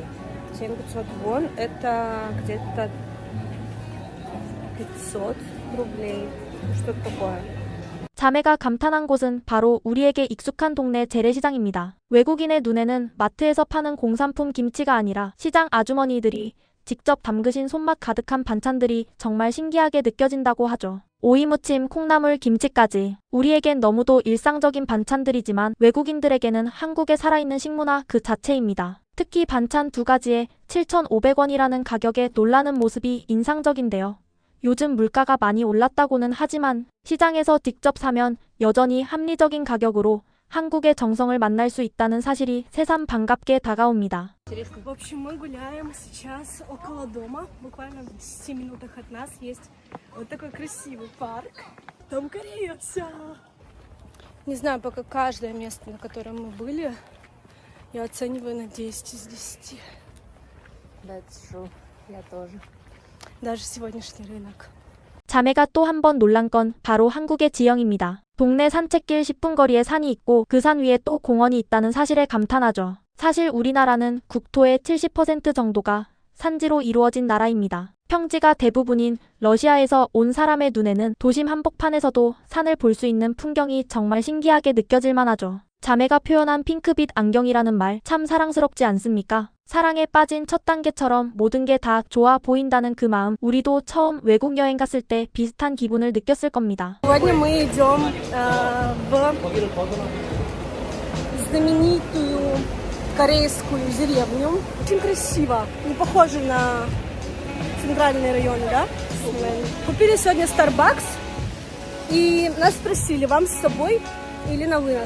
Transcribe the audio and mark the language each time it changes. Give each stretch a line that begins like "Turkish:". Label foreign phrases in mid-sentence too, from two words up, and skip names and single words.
Russian: 7500 вон это где-то 500 рублей. Что-то такое.
Korean: 자매가 감탄한 곳은 바로 우리에게 익숙한 동네 재래시장입니다. 외국인의 눈에는 마트에서 파는 공산품 김치가 아니라 시장 아주머니들이 직접 담그신 손맛 가득한 반찬들이 정말 신기하게 느껴진다고 하죠. 오이무침, 콩나물, 김치까지. 우리에겐 너무도 일상적인 반찬들이지만 외국인들에게는 한국의 살아있는 식문화 그 자체입니다. 특히 반찬 2가지에 7,500원이라는 가격에 놀라는 모습이 인상적인데요. 요즘 물가가 많이 올랐다고는 하지만 시장에서 직접 사면 여전히 합리적인 가격으로 한국의 정성을 만날 수 있다는 사실이 새삼 반갑게 다가옵니다.
Russian: В общем, мы гуляем сейчас около дома. Буквально в 10 минутах от нас есть вот такой красивый парк. Там Корея вся. Не знаю, пока каждое место, на котором мы были, я оцениваю на 10 из 10.
English: That's true.
Russian: Я тоже. Даже сегодняшний рынок.
Korean: 자매가 또 한 번 놀란 건 바로 한국의 지형입니다. 동네 산책길 10분 거리에 산이 있고 그 산 위에 또 공원이 있다는 사실에 감탄하죠. 사실 우리나라는 국토의 70% 정도가 산지로 이루어진 나라입니다. 평지가 대부분인 러시아에서 온 사람의 눈에는 도심 한복판에서도 산을 볼 수 있는 풍경이 정말 신기하게 느껴질 만하죠. 자매가 표현한 핑크빛 안경이라는 말 참 사랑스럽지 않습니까? 사랑에 빠진 첫 단계처럼 모든 게 다 좋아 보인다는 그 마음, 우리도 처음 외국 여행 갔을 때 비슷한 기분을 느꼈을 겁니다.
Russian: Сегодня мы идем в знаменитую корейскую деревню. Очень красиво, не похоже на центральные районы, да? Купили сегодня Starbucks И нас спросили, вам с собой или на вынос?